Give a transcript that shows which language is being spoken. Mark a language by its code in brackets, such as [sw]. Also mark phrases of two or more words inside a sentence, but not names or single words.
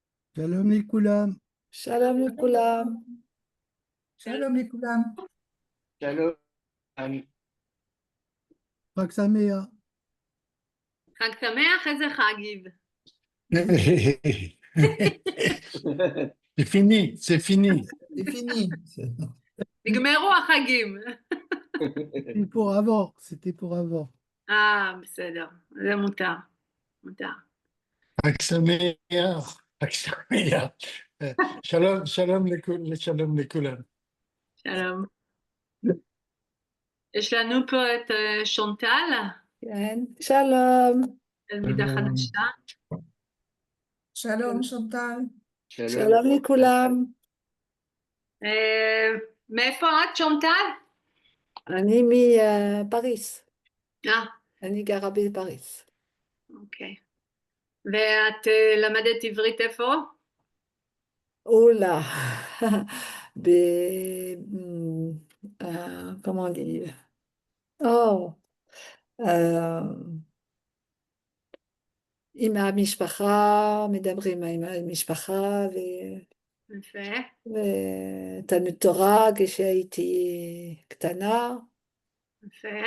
[he] שלום לכולם. שלום לכולם. שלום לכולם. שלום, אני חג שמח. חג שמח, איזה חג, גיב? [fr] C'est fini, c'est fini. C'est fini. [he] נגמרו החגים. [fr] C'était pour avant, c'était pour avant. [he] בסדר, זה מותר, מותר. חג שמח, חג שמח. שלום לכולם. שלום. יש לנו פה את שונטל, כן, שלום, תלמידה חדשה. Shalom Chantal. שלום לכולם. מאיפה את, שונטל? אני מפריס, אני גרה בפריס. אוקיי. ואת למדת עברית איפה? אולה, ב... [fr] comment on dit? [he] Oh, עם המשפחה, מדברים עם המשפחה, יפה. ותלמוד תורה כשהייתי קטנה. יפה.